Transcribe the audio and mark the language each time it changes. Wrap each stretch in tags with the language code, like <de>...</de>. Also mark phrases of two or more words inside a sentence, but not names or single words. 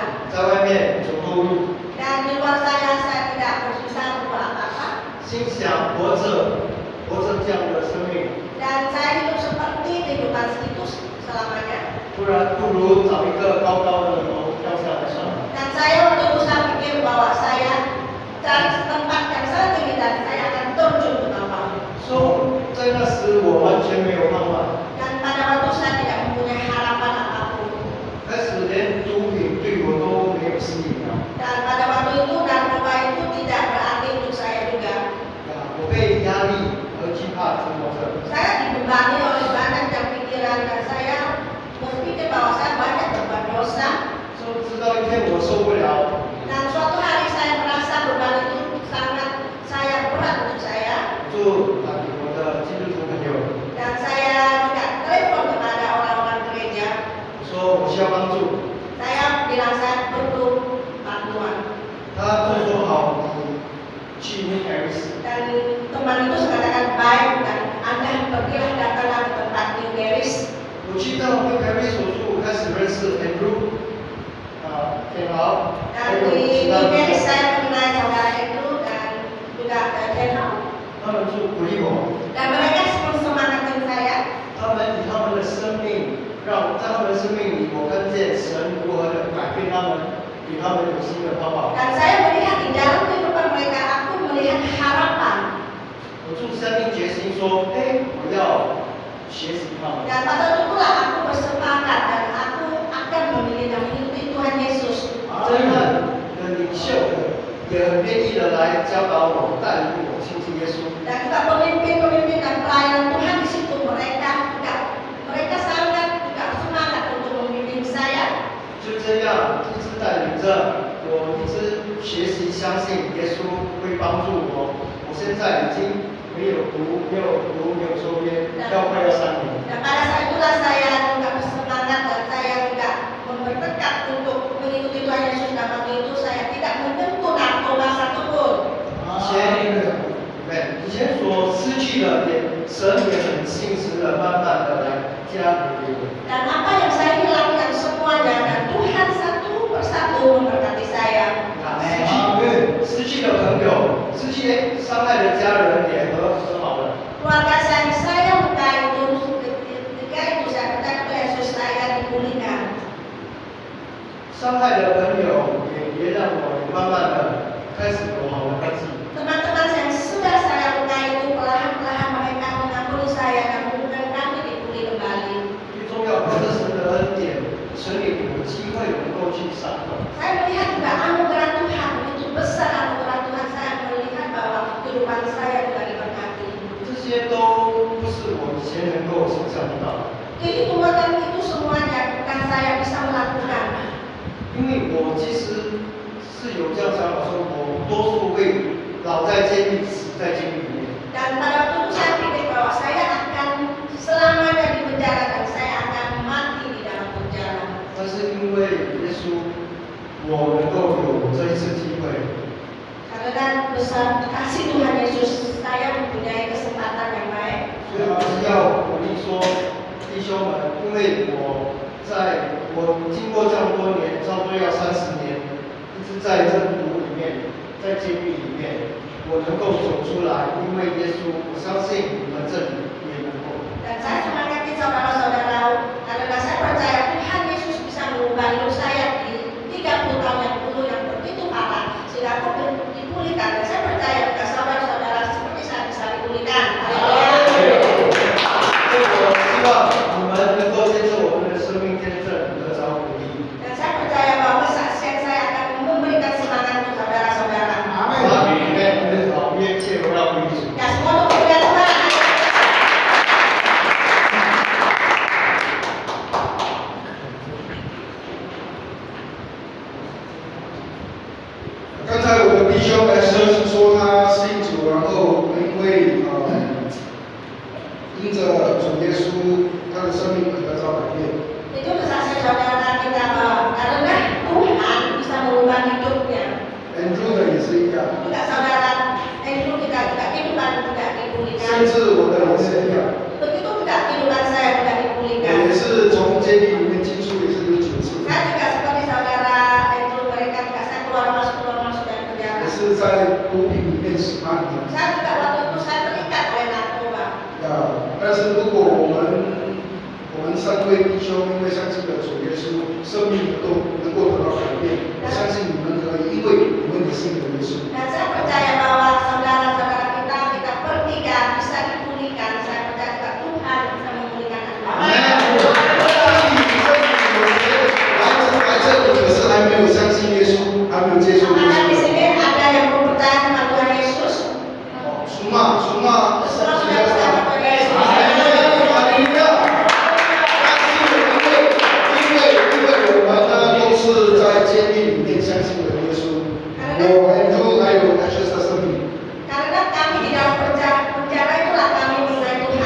<zh>在外面走投无路，</zh> <id>dan di luar saya tidak berusaha berbuat apa-apa</id> <zh>心想活着这样的生命，</zh> <id>dan saya hidup seperti kehidupan itu selamanya.</id> <zh>不然不如找一个高高的楼跳下来算了。</zh> <id>Dan saya waktu itu saya pikir bahwa saya cari tempat yang sangat tinggi dan saya akan terjun ke bawah.</id> <zh>说在那时我完全没有盼望，</zh> <id>Dan pada waktu saya tidak mempunyai harapan apapun.</id> <zh>开始连毒品对我都没有吸引了。</zh> <id>Dan pada waktu itu narkoba itu tidak berarti untuk saya juga.</id> <zh>我被压力和惧怕折磨着。</zh> <id>Saya dibebani oleh banyak yang pikiran dan saya berpikir bahwa saya banyak berbuat dosa.</id> <zh>直到一天我受不了，</zh> <id>Dan suatu hari saya merasa beban itu sangat saya berat untuk saya.</id> <zh>就打给我的基督徒朋友，</zh> <id>Dan saya juga telepon kepada orang-orang gereja.</id> <zh>我说我需要帮助。</zh> <id>Saya bilang saya perlu bantuan.</id> <zh>他就说好，你去 New Paris。</zh> <id>Dan teman itu mengatakan baik dan Anda pergilah datanglah ke tempat New Paris.</id> <zh>我去到 New Paris 手术，开始认识 Andrew，田豪，还</zh> <id>Dan</id> <zh>有</zh> <id>di</id> <zh>其</zh> <id>New</id> <zh>他朋</zh> <id>Paris</id> <zh>友，</zh> <id>saya mengenal saudara Andrew dan juga Daniel.</id> <zh>他们就鼓励我，</zh> <id>Dan mereka semangatin saya.</id> <zh>他们以他们的生命，让在他们的生命里，我看见神如何的改变他们，给他们有新的盼望。</zh> <id>Dan saya melihat di dalam kehidupan mereka, aku melihat harapan.</id> <zh>我就下定决心说，我要学习他们。</zh> <id>Dan pada waktu itulah aku bersepakat dan aku akan memilih dan mengikuti Tuhan Yesus.</id> <zh>真的领袖也很愿意的来教导我、带领我亲近耶稣。</zh> <id>Dan juga pemimpin-pemimpin dan pelayan Tuhan di situ mereka sangat juga semangat untuk membimbing saya.</id> <zh>就这样一直带领着我，一直学习相信耶稣会帮助我。我现在已经没有毒，没有抽烟，快要3年。</zh> <id>Dan pada saat itulah saya juga bersemangat dan saya juga bertekad untuk mengikuti Tuhan Yesus. Dan waktu itu saya tidak menyentuh narkoba satupun.</id> <zh>以前所失去的，神也很信实的，慢慢的来加给我。</zh> <id>Dan apa yang saya hilangkan semuanya dan Tuhan satu persatu memberkati saya.</id> <zh>失去的朋友，失去伤害的家人也和好了。</zh> <id>Keluarga saya luka itu ketika itu saya percaya Yesus saya dipulihkan.</id> <zh>伤害的朋友也让我慢慢的开始有好的关系。</zh> <id>Teman-teman yang sudah saya lukai itu perlahan-lahan mereka mengampuni saya dan kemudian kami dipulih kembali.</id> <zh>最重要靠着神的恩典，神给我们机会能够去伤痛。</zh> <id>Saya melihat juga anugerah Tuhan, begitu besar anugerah Tuhan. Saya melihat bahwa kehidupan saya juga diberkati.</id> <zh>这些都不是我以前能够想象得到的，</zh> <id>Jadi Tuhan itu semuanya bukan saya bisa melakukan.</id> <zh>因为我其实是有这样想法，说我多数会老在监狱，死在监狱里面。</zh> <id>Dan pada waktu itu saya pikir bahwa saya akan selamanya di penjara dan saya akan mati di dalam penjara.</id> <zh>但是因为耶稣，我能够有这一次机会，</zh> <id>Karena besar kasih Tuhan Yesus, saya mempunyai kesempatan yang baik.</id> <zh>所以我是要鼓励说，弟兄们，因为我经过这么多年，差不多要30年，一直在这毒里面，在监狱里面，我能够走出来，因为耶稣，我相信你们这里也能够。</zh> <id>Dan saya semangati saudara-saudara karena saya percaya Tuhan Yesus bisa mengubah hidup saya di 30 tahun yang dulu yang begitu parah sehingga aku dipulihkan. Dan saya percaya jika saudara-saudara seperti saya bisa dipulihkan. Haleluya.</id> <zh>所以我希望你们能够接受我们的生命见证，得着鼓励。</zh> <id>Dan saya percaya bahwa kesaksian saya akan memberikan semangat untuk saudara-saudara.</id> <zh>阿门。好，愿一切荣耀归于主。</zh> <id>Ya semua untuk kemuliaan Tuhan.</id> <zh>刚才我的弟兄来说他信主，然后因为因着主耶稣，他的生命得到改变。</zh> <id>Itu kesaksian saudara kita bahwa karena Tuhan bisa mengubah hidupnya.</id> <zh>Andrew 呢也是一样，</zh> <id>Juga saudara Andrew kita juga kehidupan juga dipulihkan.</id> <zh>甚至我的也是一样，</zh> <id>Begitu juga kehidupan saya juga</id> <zh>我</zh> <id>dipulihkan.</id> <zh>也是从监狱里面进出，也是有9次，</zh> <id>Saya juga seperti saudara Andrew, mereka juga saya keluar masuk dari penjara.</id> <zh>也是在毒品里面18年。</zh> <id>Saya juga waktu itu saya terikat oleh narkoba.</id> <zh>但是如果我们3位弟兄因为相信了主耶稣，生命能够得到改变，我相信你们可以，因为你们也信了耶稣。</zh> <id>Dan saya percaya bahwa saudara-saudara kita bertiga bisa dipulihkan. Saya percaya juga Tuhan bisa memulihkan Anda.</id> <zh>来这里可是还没有相信耶稣，还没有接受耶</zh> <id>Karena di</id> <zh>稣。</zh> <id>sini ada yang belum percaya sama Tuhan Yesus.</id> <zh>属马，</zh> <id>Semua sudah percaya sama Tuhan Yesus.</id> <zh>哈利路亚！因为我们呢都是在监狱里面相信了耶稣，我 Andrew 还有 Ashes 的生命。</zh> <id>Karena kami di dalam penjara itulah kami mengenai Tuhan.</id>